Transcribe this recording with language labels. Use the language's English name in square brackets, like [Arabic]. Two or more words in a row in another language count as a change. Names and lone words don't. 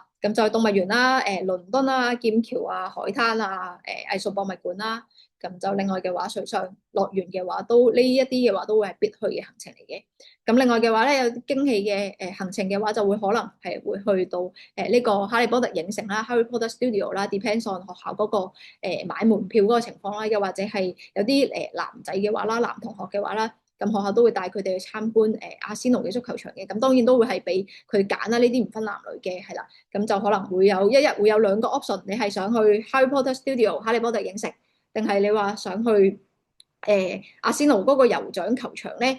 [Cantonese] 咁就動物園啦、倫敦啦、劍橋啊、海灘啊、藝術博物館啦。咁就另外嘅話，水上樂園嘅話都呢一啲嘅話都會係必去嘅行程嚟嘅。咁另外嘅話咧，有啲驚喜嘅行程嘅話，就會可能係會去到呢個哈利波特影城啦、Harry Potter Studio 啦， [English] depends on [Cantonese] 學校嗰個買門票嗰個情況啦，又或者係有啲男仔嘅話啦、男同學嘅話啦，咁學校都會帶佢哋去參觀阿仙奴嘅足球場嘅。咁當然都會係俾佢揀啦，呢啲唔分男女嘅，係啦。咁就可能會有一日會有2個 option，你係想去 Harry Potter Studio 哈利波特影城，定係你話想去阿仙奴嗰個酋長球場咧？